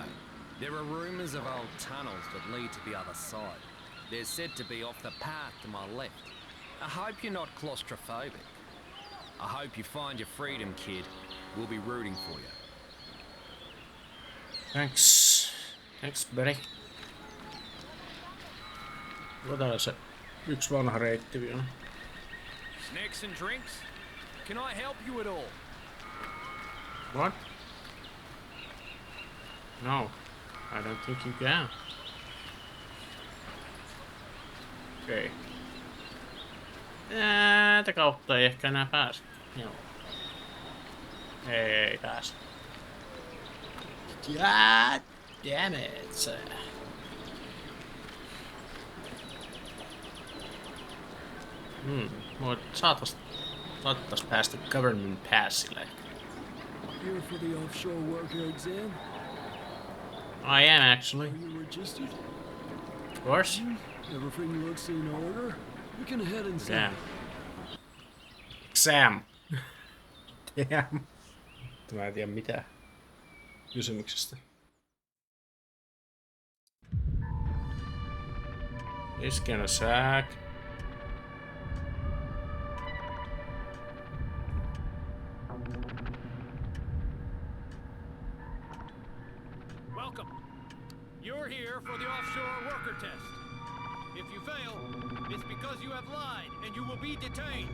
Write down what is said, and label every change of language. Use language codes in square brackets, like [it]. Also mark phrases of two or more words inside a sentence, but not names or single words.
[en] There are rumors of old tunnels that lead to the other side. They're said to be off the path to my left. I hope you're not claustrophobic. I hope you find your freedom, kid. We'll be rooting for you. Thanks. Thanks, buddy. [fi] Otetaan se yksi vanha reitti vielä. [en] Snacks and drinks? Can I help you at all? What? No, I don't think you can. [fi] Okei. Tätä kautta ei ehkä enää pääse. Joo. Ei pääse. [en] God damn it. [fi] Saatais päästä government passille. [en] Here for the offshore worker exam? I am actually. Are you registered? Of course. Everything looks in order. We can head inside. Damn. Exam. Damn. [fi] Mä en tiedä mitään kysymyksestä. [en] Isken a sack. Welcome. You're here for the offshore worker test. If you fail, it's because you have lied and you will be detained.